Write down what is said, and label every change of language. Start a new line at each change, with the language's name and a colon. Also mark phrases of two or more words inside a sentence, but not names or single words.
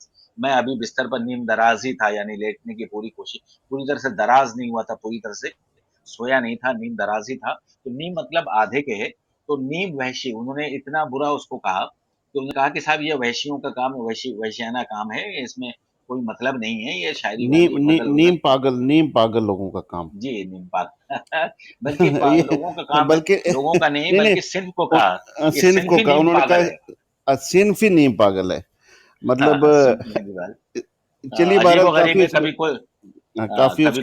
Urdu: میں ابھی بستر پر نیم دراز ہی تھا، یعنی لیٹنے کی پوری کوشش، پوری طرح سے دراز نہیں ہوا تھا، پوری طرح سے سویا نہیں تھا، نیم دراز ہی تھا. تو نیم مطلب آدھے کے ہے. تو نیم وحشی انہوں نے اتنا برا اس کو کہا کہ انہوں نے کہا کہ صاحب یہ وحشیوں کا کام، وحشیانہ کام ہے، اس میں کوئی مطلب نہیں ہے، یہ شاعری نیم وادری غزل وزل. نیم پاگل، نیم پاگل لوگوں کا کام. جی نیم پاک. بلکہ لوگوں کا یہ کام، بلکہ لوگوں کا نہیں نہیں بلکہ صنف کو کہا کہ صنف صنف کو ہی کہا نیم انہوں نے، پاگل ہے. کہا صنف ہی نیم پاگل ہے. مطلب ہاں صنف نیم پاگل. چلیے عجیب و بہرحال غریب کافی ہے، اس کبھی کوئی کافی اس